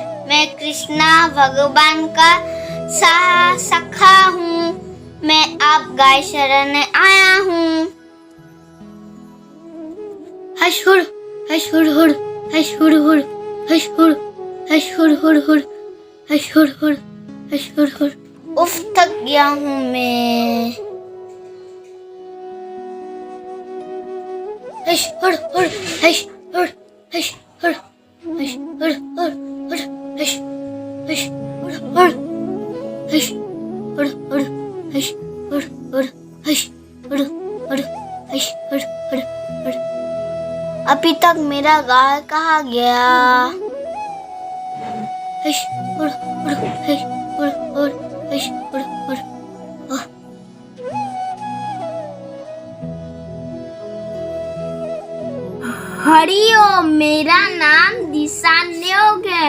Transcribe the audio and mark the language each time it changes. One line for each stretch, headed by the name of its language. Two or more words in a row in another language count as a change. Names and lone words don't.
Hindi: मैं कृष्णा भगवान का सखा हूँ। मैं आप गाय शरण आया हूँ। हशुर हशुर हुर, हशुर हुर, हशुर हशुर हुर हुर, हशुर हुर, हशुर हुर। उफ, थक गया हूँ मैं। हशुर हुर, हशुर हशुर, हशुर हुर हुर, हशुर हुर, हशुर हुर, हशुर हुर, हशुर हुर, हशुर हुर। अभी तक मेरा गाय कहाँ गया? हशुर हुर, हशुर हुर, हशुर हुर। हरि ओम, मेरा नाम दिशान्योग है।